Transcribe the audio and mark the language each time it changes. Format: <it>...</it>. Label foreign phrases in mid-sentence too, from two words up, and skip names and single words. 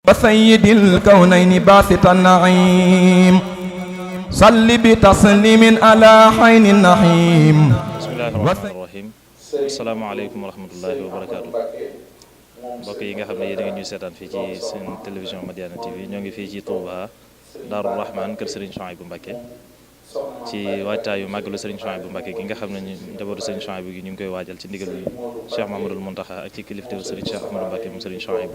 <ar>وسيد الكونين باسط النعيم صل بتسليم على حين النحيم. بسم الله الرحمن الرحيم. السلام عليكم ورحمة الله وبركاته.</ar> <wo>mbokk yi nga xam ne yéen a ngi ñuy seetaan fii ci seen télévision Madiyana TV ñoo ngi fii ci Touba Darou Rahman kër Serigne Souhaïbou Mbacké ci waajtaayu màggalu Serigne Souhaïbou Mbacké gi nga xam ne njabootu Serigne Souhaïbou gi ñu ngi koy waajal ci ndigal Cheikh Mamadou Mountakha ak ci kilifteefu Serigne Cheikh Ahmadou Mbacké moom Serigne Souhaïbou.</wo>